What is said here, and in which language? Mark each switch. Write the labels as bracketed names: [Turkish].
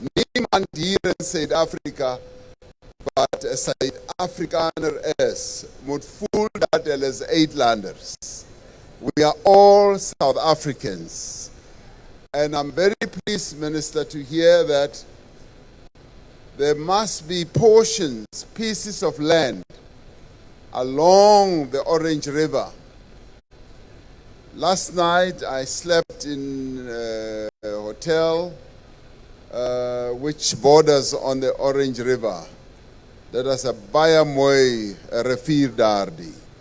[Afrikaans] Niemand hier in Suid-Afrika wat 'n Suid-Afrikaner is, moet voel dat hulle is uitlanders. [English] We are all South Africans. And I'm very pleased, Minister, to hear that there must be portions, pieces of land along the Orange River. Last night I slept in a hotel which borders on the Orange River. [Afrikaans] Dit is 'n baie mooi rivier daardie.